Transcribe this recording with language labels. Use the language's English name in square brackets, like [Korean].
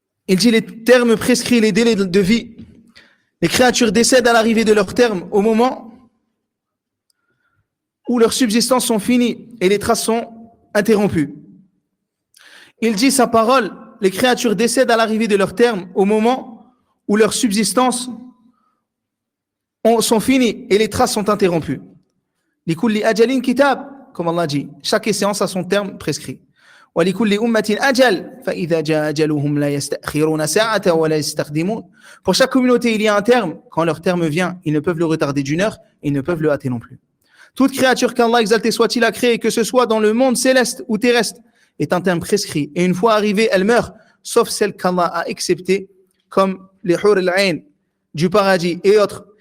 [French] Il dit les termes prescrits, les délais de vie. Les créatures décèdent à l'arrivée de leur terme au moment où leurs subsistances sont finies et les traces sont interrompues. Il dit sa parole, les créatures décèdent à l'arrivée de leur terme au moment où leurs subsistances sont finies et les traces sont interrompues. [Arabic] Likulli ajalin kitab, [French] comme Allah dit, chaque séance a son terme prescrit. [Arabic] ولكل أمة أجل فإذا جاء أجلهم لا يستأخرون ساعة ولا يستقدمون. [French] Pour chaque communauté, il y a un terme. Quand leur terme vient, ils ne peuvent le retarder d'une heure et ils ne peuvent le hâter non plus. Toute créature qu'Allah exalté soit-il a créée, que ce soit dans le monde céleste ou terrestre, est un terme prescrit. Et une fois arrivée, elle meurt, sauf celle qu'Allah a acceptée, comme les hur al-ain du paradis et autres.